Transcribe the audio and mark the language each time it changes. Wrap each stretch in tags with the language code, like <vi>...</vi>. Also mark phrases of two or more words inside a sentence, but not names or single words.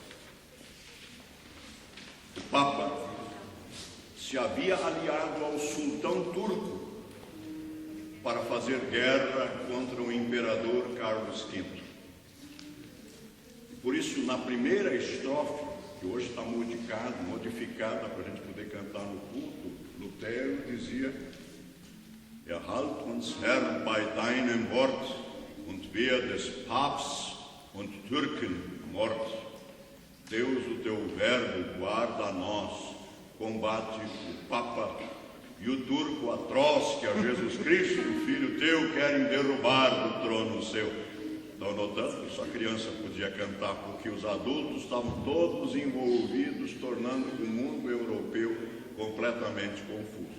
<pt>O Papa se havia aliado ao sultão turco para fazer guerra contra o imperador Carlos V. Por isso, na primeira estrofe, que hoje está modificada para a gente poder cantar no culto, Lutero dizia:</pt> <de>Erhalt uns Herr bei deinem Wort und wehr des Papst und Türken Mord.</de> <pt>Deus, o teu verbo guarda a nós, combate o Papa e o turco atroz que a Jesus Cristo, o Filho teu, querem derrubar do trono seu. Estão notando que só a criança podia cantar, porque os adultos estavam todos envolvidos, tornando o mundo europeu completamente confuso.</pt>